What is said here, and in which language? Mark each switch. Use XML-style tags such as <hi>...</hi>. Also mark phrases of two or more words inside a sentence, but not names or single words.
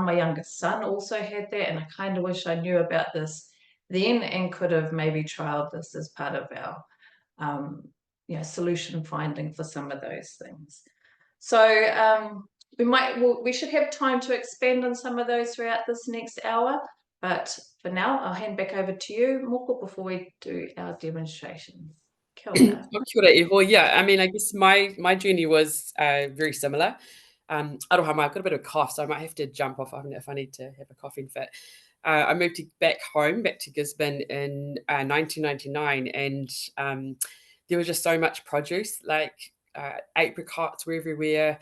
<en>My youngest son also had that, and I kind of wish I knew about this then and could have maybe trialed this as part of our solution finding for some of those things. So we should have time to expand on some of those throughout this next hour. But for now, I'll hand back over to you, Moko, before we do our demonstrations.</en> <mi>Kia ora. Kia ora iho.</mi> <en>Yeah, I mean, I guess my journey was very similar. Aroha, I've got a bit of a cough, so I might have to jump off if I need to have a coughing fit. I moved back to Gisborne in 1999, and there was just so much produce, like apricots were everywhere.</en>